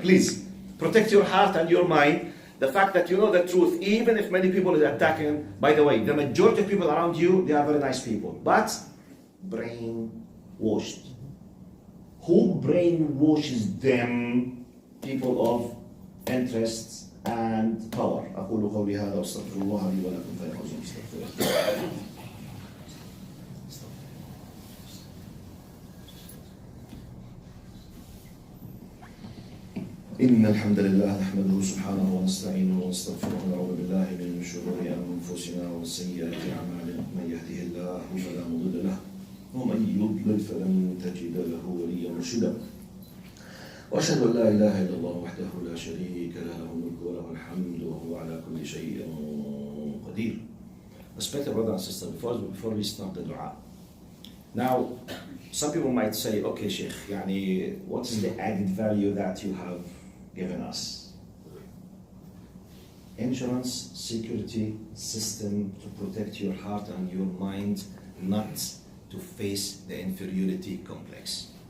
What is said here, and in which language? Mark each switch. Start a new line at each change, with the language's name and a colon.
English: Please, protect your heart and your mind. The fact that you know the truth, even if many people are attacking, by the way, the majority of people around you, they are very nice people, but brainwashed. Who brainwashes them? People of interests and power.
Arabic: أقول قولي هذا وأستغفر الله لي ولكم فليعوذوا باستغفاره. إن الحمد لله نحمده سبحانه ونستعينه ونستغفره ونعوذ بالله من شرور أنفسنا ومن سيئات أعمالنا من يهده الله فلا مضل له ومن يضلل فلن تجد له وليا مرشدا وأشهد أن لا إله إلا الله وحده لا شريك له الملك وله الحمد وهو على كل شيء قدير.
English: Respected brothers and sisters, before we start the dua. Now, some people might say, okay, Sheikh, يعني, what is the added value that you have given us? Insurance, security system to protect your heart and your mind, not to face the inferiority complex.